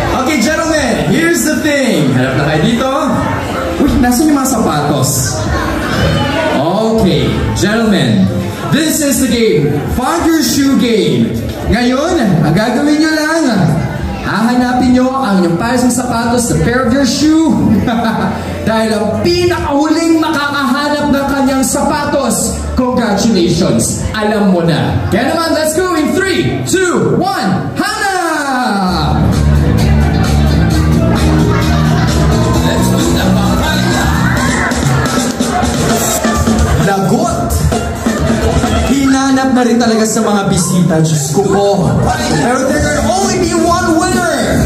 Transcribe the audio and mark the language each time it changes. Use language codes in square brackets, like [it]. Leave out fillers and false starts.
[en] Okay, gentlemen, here's the thing. [tl] Harap na kayo dito. Uy, nasan yung mga sapatos? [en] Okay, gentlemen, this is the game. Find your shoe game. [tl] Ngayon, ang gagawin nyo lang, Hahanapin nyo ang inyong pares ng sapatos, [en] the pair of your shoe. [tl] Dahil ang pinakahuling makakahanap ng kanyang sapatos, congratulations, alam mo na. Kaya naman, [en] let's go in 3, 2, 1, hanap! Let's do that, lagot! [tl] Hinanap na rin talaga sa mga bisita, Diyos ko po. [en] Pero there can only be one winner.